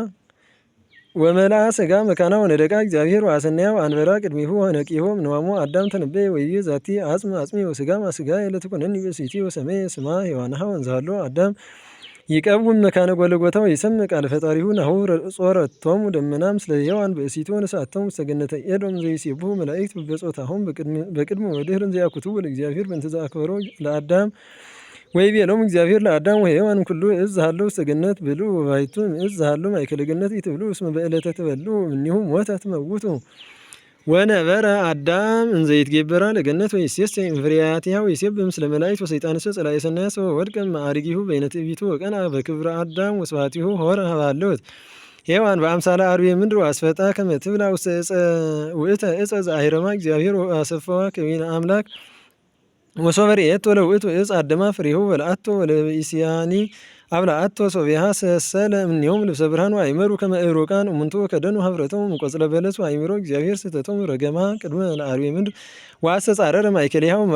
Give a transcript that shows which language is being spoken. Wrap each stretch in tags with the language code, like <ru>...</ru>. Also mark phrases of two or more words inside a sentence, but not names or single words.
<gez>ስጋ መካና ወነደቃ እግዚአብሔር ወአሰናያ ወአንበራ ቅድሚሁ ወነቂሆ እምነዋሞ አዳም ተነበየ ወይቤ ዛቲ አጽመ አጽሚ ወስጋ ማስጋየ ለትኩነኒ ብእሲቲ ወሰመየ ስማ ሔዋንሃ ወንዝሃሎ አዳም ይቀውም መካነ ጎልጎታ ወይሰምዕ ቃለ ፈጣሪሁ ናሁ ጾረቶሙ ደመና ምስለ ሔዋን ብእሲቱ ወነሳቶሙ ውስተ ገነተ ኤዶም ዘይሴብሑ መላእክት በጾታሆሙ በቅድመ ወድኅረ ዘያኩትዉ ለእግዚአብሔር በእንተ ዘአክበሮ ለአዳም ወይቤሎሙ እግዚአብሔር ለአዳም ወሔዋን እምኩሉ ዕፅ ዘሃሎ ውስተ ገነት ብልዑ ወባሕቱ እምዕፅ ዘሃሎ ማእከለ ገነት ኢትብልዑ እስመ በዕለተ ትበልዑ እምኔሁ ሞተ ትመውቱ ወነበረ አዳም እንዘ ይትጌበራ ለገነት ወይሴሰይ እምፍሬያቲሃ ወይሴብሕ ምስለ መላእክት ወሰይጣንሰ ጸላኤ ሰናያት ወወድቀ እምአርጊሁ በይነ ትዕቢቱ ወቀንዐ በክብረ አዳም ወስብሐቲሁ ሖረ ሀበሃለወት ሔዋን በአምሳለ አርዌ ምድር ወአስፈጣ ከመ ትብላ ውስተ ውእተ ዕፀ ዘአሂረማ እግዚአብሔር ወአሰፈዋ ከዊነ አምላክ ወሶበ ርኤቶ ለውእቱ ዕፅ አደማ ፍሬሁ በልዓቶ ወለብእሲያኒ አብልዓቶ ሶቢሃ ሰሰለ እምኔሆሙ ልብሰ ብርሃን ወአእመሩ ከመ ዕሩቃን እሙንቱ ወከደኑ ኀፍረቶሙ እምቈጽለ በለስ ወአእምሮ እግዚአብሔር ስሕተቶሙ ረገማ ቅድመ ለአርዌ ምድር ወአስተጻረረ ማእከሌሃ</gez>